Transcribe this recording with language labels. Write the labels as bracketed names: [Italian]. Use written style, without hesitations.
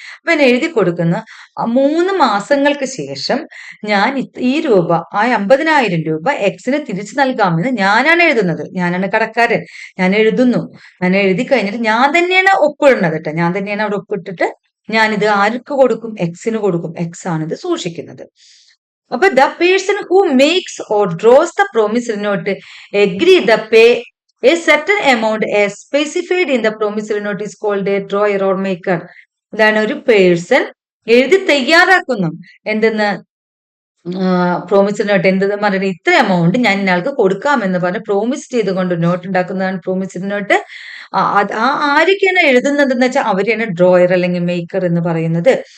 [Malayalam] അപ്പൊ ഞാൻ എഴുതി കൊടുക്കുന്ന 3 മാസങ്ങൾക്ക് ശേഷം ഞാൻ ഈ രൂപ, ആ 50,000 രൂപ എക്സിന് തിരിച്ചു നൽകാമെന്ന് ഞാനാണ് എഴുതുന്നത്. ഞാനാണ് കടക്കാരൻ. ഞാൻ എഴുതുന്നു. ഞാൻ എഴുതി കഴിഞ്ഞിട്ട് ഞാൻ തന്നെയാണ് ഒപ്പിടുന്നത് കേട്ടോ. ഞാൻ തന്നെയാണ് അവിടെ ഒപ്പിട്ടിട്ട് ഞാനിത് ആർക്ക് കൊടുക്കും? എക്സിന് കൊടുക്കും. എക്സ് ആണ് ഇത് സൂക്ഷിക്കുന്നത്. [English] അപ്പൊ the person who makes or draws the promissory note agree the pay a certain amount as specified in the promissory note is called a drawer or maker. [Malayalam] ഇതാണ് ഒരു പേഴ്സൺ എഴുതി തയ്യാറാക്കുന്നു. എന്തെന്ന്? Promissory note. എന്തെന്ന് പറഞ്ഞാൽ ഇത്ര എമൗണ്ട് ഞാൻ ഇയാൾക്ക് കൊടുക്കാമെന്ന് പറഞ്ഞ് പ്രോമിസ് ചെയ്തുകൊണ്ട് നോട്ട് ഉണ്ടാക്കുന്നതാണ് പ്രോമിസറി നോട്ട്. ആരൊക്കെയാണ് എഴുതുന്നത് എന്ന് വെച്ചാൽ അവരെയാണ് ഡ്രോയർ അല്ലെങ്കിൽ മേക്കർ എന്ന് പറയുന്നത്.